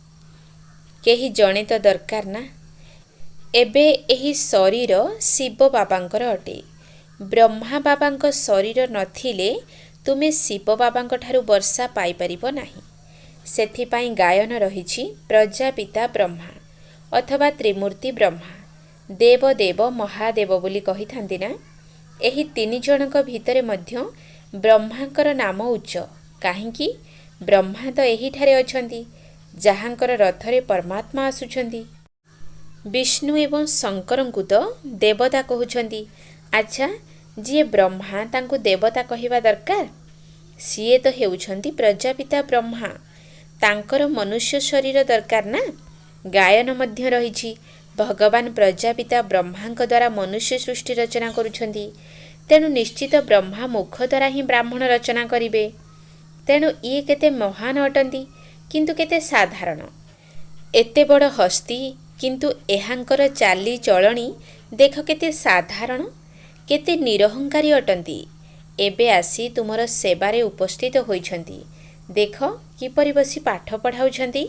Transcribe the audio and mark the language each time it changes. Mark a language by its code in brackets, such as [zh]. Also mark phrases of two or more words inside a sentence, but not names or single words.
[or] କେହି ଜଣେ ତ ଦରକାର ନା। ଏବେ ଏହି ଶରୀର ଶିବ ବାବାଙ୍କର ଅଟେ। ବ୍ରହ୍ମା ବାବାଙ୍କ ଶରୀର ନଥିଲେ ତୁମେ ଶିବ ବାବାଙ୍କ ଠାରୁ ବର୍ଷା ପାଇ ପାରିବ ନାହିଁ। ସେଥିପାଇଁ ଗାୟନ ରହିଛି ପ୍ରଜାପିତା ବ୍ରହ୍ମା ଅଥବା ତ୍ରିମୂର୍ତ୍ତି ବ୍ରହ୍ମା ଦେବ ଦେବ ମହାଦେବ ବୋଲି କହି ଥାନ୍ତି ନା। ଏହି ତିନି ଜଣଙ୍କ ଭିତରେ ମଧ୍ୟ ବ୍ରହ୍ମାଙ୍କର ନାମ ଉଚ୍ଚ କାହିଁକି ବ୍ରହ୍ମା ତ ଏହି ଠାରେ ଅଛନ୍ତି ଯାହାଙ୍କର ରଥରେ ପରମାତ୍ମା ଆସୁଛନ୍ତି। ବିଷ୍ଣୁ ଏବଂ ଶଙ୍କରଙ୍କୁ ତ ଦେବତା କହଉଛନ୍ତି। ଅଚ୍ଛା ଜୀ ବ୍ରହ୍ମା ତାଙ୍କୁ ଦେବତା କହିବା ଦରକାର? ସିଏ ତ ହେଉଛନ୍ତି ପ୍ରଜାପିତା ବ୍ରହ୍ମା ତାଙ୍କର ମନୁଷ୍ୟ ଶରୀର ଦରକାର ନା। ଗାୟନ ମଧ୍ୟ ରହିଛି ଭଗବାନ ପ୍ରଜାପିତା ବ୍ରହ୍ମାଙ୍କ ଦ୍ୱାରା ମନୁଷ୍ୟ ସୃଷ୍ଟି ରଚନା କରୁଛନ୍ତି। ତେଣୁ ନିଶ୍ଚିତ ବ୍ରହ୍ମା ମୁଖ ଦ୍ୱାରା ହିଁ ବ୍ରାହ୍ମଣ ରଚନା କରିବେ। ତେଣୁ ଏ କେତେ ମହାନ ଅଟନ୍ତି କିନ୍ତୁ କେତେ ସାଧାରଣ। ଏତେ ବଡ଼ ହସ୍ତୀ କିନ୍ତୁ ଏହାଙ୍କର ଚାଲି ଚଳଣି ଦେଖ କେତେ ସାଧାରଣ କେତେ ନିରହଙ୍କାରୀ ଅଟନ୍ତି। ଏବେ ଆସି ତୁମର ସେବାରେ ଉପସ୍ଥିତ ହୋଇଛନ୍ତି। ଦେଖ କିପରି ବସି ପାଠ ପଢ଼ାଉଛନ୍ତି।